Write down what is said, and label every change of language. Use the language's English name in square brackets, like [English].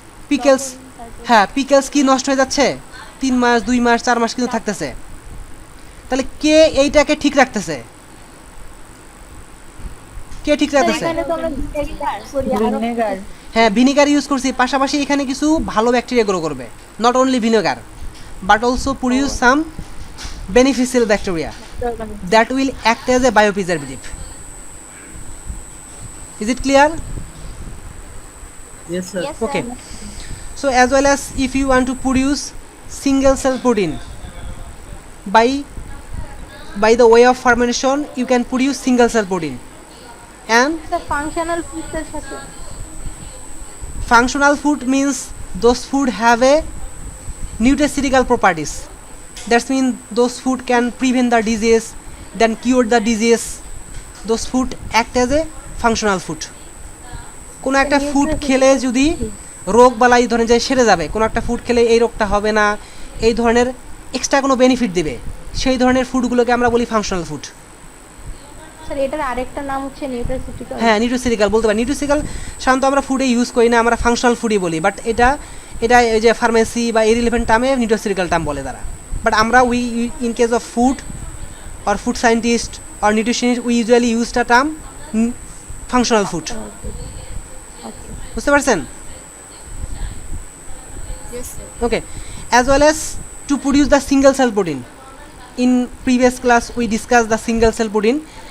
[Bangla] Pickles, হ্যাঁ pickles কি নষ্ট হয়ে যাচ্ছে, 3 মাস 2 মাস 4 মাস কিন্তু থাকতেছে। তাহলে কে এইটাকে ঠিক রাখতেছে? কে ঠিক রাখতেছে? এখানে তো আমরা ভিনেগার হ্যাঁ, ভিনেগার ইউজ করছি, পাশাপাশি এখানে কিছু ভালো ব্যাকটেরিয়া গ্রো করবে। [English] Not only vinegar but also produce some beneficial bacteria that will act as a biopreservative. Is it clear? Yes, sir. Yes, Okay. sir. So as well as if you want to produce single cell protein by the way of fermentation, you can produce single cell protein. And the functional foods [Bangla] এর সাথে [English] functional food means those food have a nutraceutical properties. That means those food can prevent the disease, then cure the disease. Those food act as a functional food. [Bangla] কোনো একটা food খেলে যদি রোগ বালাই ধরেন যে সেরে যাবে, কোনো একটা ফুড খেলে এই রোগটা হবে না, এই ধরনের এক্সট্রা কোনো বেনিফিট দেবে, সেই ধরনের ফুডগুলোকে আমরা বলি ফাংশনাল ফুড। স্যার এটার আরেকটা নাম হচ্ছে নিউট্রাসিউটিক্যাল। হ্যাঁ, নিউট্রাসিউটিক্যাল বলতে পারি। নিউট্রাসিউটিক্যাল সাধারণত আমরা ফুডে ইউজ করি না, আমরা ফাংশনাল ফুডই বলি, বাট এটা এই যে ফার্মেসি বা ইরিলেভেন্ট টার্মে নিউট্রাসিউটিক্যাল টার্ম বলে তারা। [English] But আমরা in case of food or food scientist or nutritionist we usually use the term functional food. [Bangla] বুঝতে পারছেন? [English] Yes, sir. Okay, as well as to produce the single cell protein. In previous class we discussed the single cell protein.